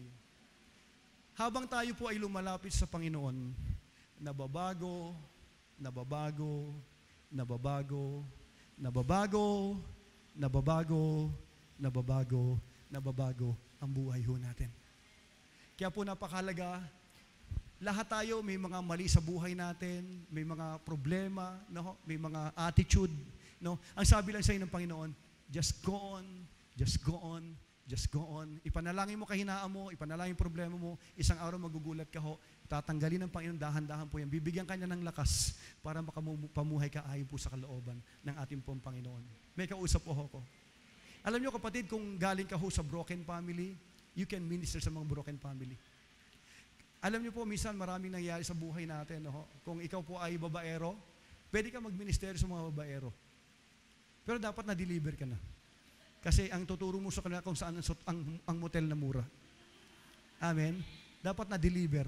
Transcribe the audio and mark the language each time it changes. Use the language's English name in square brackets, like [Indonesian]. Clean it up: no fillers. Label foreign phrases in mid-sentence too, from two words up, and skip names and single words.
[Filipino] Habang tayo po ay lumalapit sa Panginoon, nababago ang buhay ho natin. Kaya po napakahalaga, lahat tayo may mga mali sa buhay natin, may mga problema, no? May mga attitude. No? Ang sabi lang sa inyo ng Panginoon, [English] just go on, just go on, just go on. [Filipino] Ipanalangin mo kahinaan mo, ipanalangin problema mo, isang araw magugulat ka ho, tatanggalin ng Panginoon, dahan-dahan po yan. Bibigyan ka niya ng lakas para makapamuhay ka ayon po sa kalooban ng ating pong Panginoon. May kausap po ako. Alam niyo kapatid, kung galing ka ho sa broken family, [English] you can minister [Filipino] sa mga broken family. Alam niyo po, minsan maraming nangyayari sa buhay natin. No? Kung ikaw po ay babaero, pwede ka magminister sa mga babaero. Pero dapat na-deliver ka na. Kasi ang tuturo mo sa kanila kung saan ang motel na mura. Amen? Dapat na-deliver.